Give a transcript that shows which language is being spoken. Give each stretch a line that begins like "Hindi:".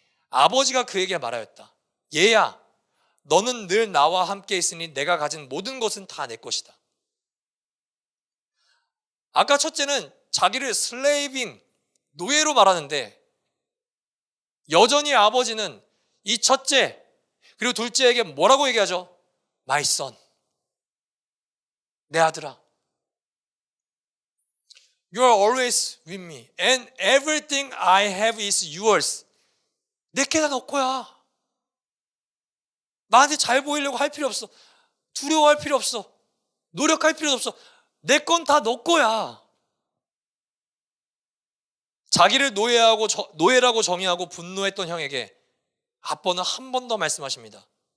Korean: 아버지가 그에게 말하였다. 얘야, 너는 늘 나와 함께 있으니 내가 가진 모든 것은 다 내 것이다. 아까 첫째는 자기를 슬레이빙, 노예로 말하는데 여전히 아버지는 이 첫째 그리고 둘째에게 뭐라고 얘기하죠?
English: My son,
Korean: 내 아들아,
English: You are always with me and everything I have is yours.
Korean: 내게 다 너 거야. 나한테 잘 보이려고 할 필요 없어. 두려워할 필요 없어. 노력할 필요 없어. 내 건 다 너 거야. 자기를 노예라고 정의하고 분노했던 형에게 아빠는 한 번 더 말씀하십니다.